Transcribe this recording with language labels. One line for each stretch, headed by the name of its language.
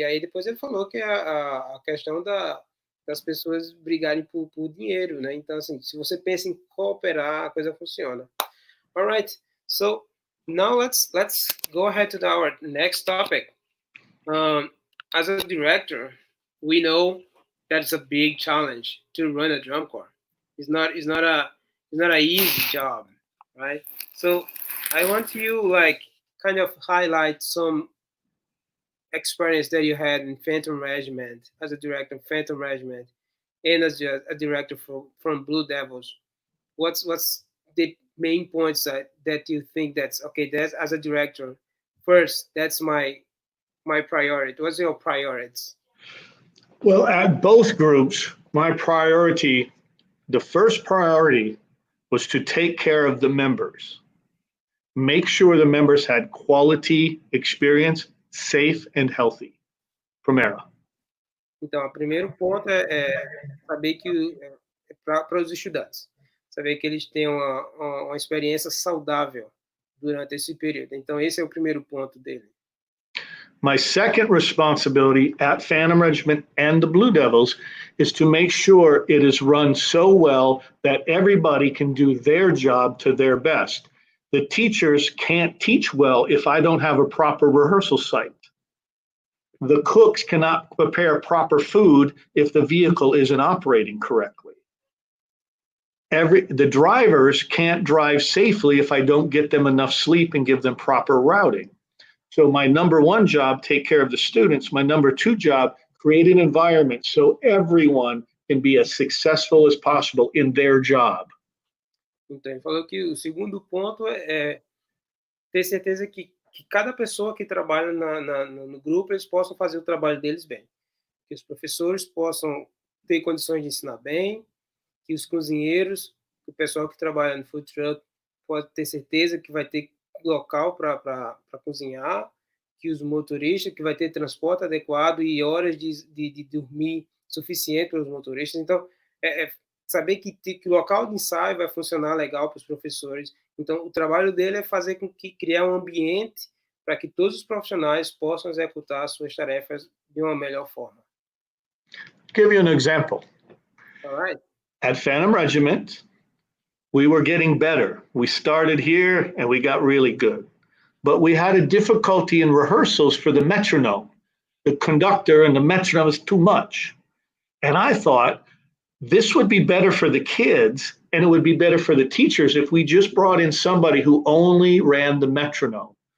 Portuguese: E aí depois ele falou que a questão das pessoas brigarem por dinheiro, né? Então assim, se você pensa em cooperar, a coisa funciona.
English: All right. So now let's go ahead to our next topic. As a director, we know that it's a big challenge to run a drum corps. It's not a easy job, right? So I want you like kind of highlight some experience that you had in Phantom Regiment as a director of Phantom Regiment and as a director from Blue Devils. What's the main points that you think that's okay? That's as a director. First, that's my priority. What's your priorities? Well, at both groups, my priority, the first priority was to take care of the members. Make sure the members had quality experience, safe and healthy.
Portuguese: Primero. Então, o primeiro ponto é saber que para os estudantes, saber que eles tenham uma experiência saudável durante esse período. Então, esse é o primeiro ponto dele.
English: My second responsibility at Phantom Regiment and the Blue Devils is to make sure it is run so well that everybody can do their job to their best. The teachers can't teach well if I don't have a proper rehearsal site. The cooks cannot prepare proper food if the vehicle isn't operating correctly. The drivers can't drive safely if I don't get them enough sleep and give them proper routing. So my number one job, take care of the students. My number two job, create an environment so everyone can be as successful as possible in their job.
Portuguese: Então, ele falou que o segundo ponto é ter certeza que cada pessoa que trabalha no grupo, eles possam fazer o trabalho deles bem. Que os professores possam ter condições de ensinar bem, que os cozinheiros, o pessoal que trabalha no food truck pode ter certeza que vai ter local para cozinhar, que os motoristas, que vai ter transporte adequado e horas de dormir suficiente para os motoristas. Então, saber que o local de ensaio vai funcionar legal para os professores. Então, o trabalho dele é fazer com que criar um ambiente para que todos os profissionais possam executar suas tarefas de uma melhor forma.
English: Give you an example. All right. At Phantom Regiment, we were getting better. We started here and we got really good. But we had a difficulty in rehearsals for the metronome. The conductor and the metronome is too much. And I thought this would be better for the kids and it would be better for the teachers if we just brought in somebody who only ran the metronome.